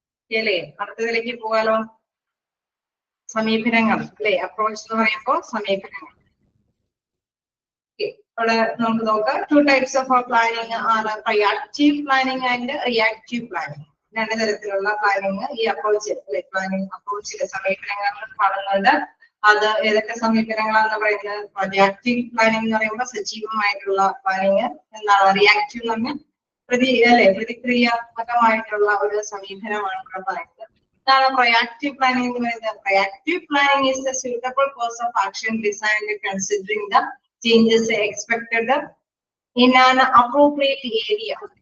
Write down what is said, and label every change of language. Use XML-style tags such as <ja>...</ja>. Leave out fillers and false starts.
<ml>അല്ലേ? അടുത്തതിലേക്ക് പോകാലോ. സമീപനങ്ങൾ അല്ലെ? അപ്രോച്ച് എന്ന് പറയുമ്പോൾ സമീപനങ്ങൾ. അവിടെ നമുക്ക് നോക്കാം.</ml> <en>2 types of planning ആണ് proactive planning and reactive planning.</en> <ml>2 തരത്തിലുള്ള പ്ലാനിങ് ഈ അപ്രോച്ച് അല്ലെ പ്ലാനിങ് അപ്രോച്ചിലെ സമീപനങ്ങൾ കാണുന്നുണ്ട്. അത് ഏതൊക്കെ സമീപനങ്ങളാണെന്ന് പറയുന്നത്? പ്രൊയാക്റ്റീവ് പ്ലാനിങ് എന്ന് പറയുമ്പോൾ സജീവമായിട്ടുള്ള പ്ലാനിങ്. എന്താണ് റിയാക്റ്റീവ് എന്ന് പറഞ്ഞാൽ പ്രതിക്രിയാത്മകമായിട്ടുള്ള ഒരു സമീപനമാണ് ഇവിടെ പറയുന്നത്. എന്താണ് പ്രൊയാക്റ്റീവ് പ്ലാനിങ് എന്ന് പറയുന്നത്?</ml> <en>Proactive planning is the suitable course of action designed considering the changes expected in an appropriate area.</en>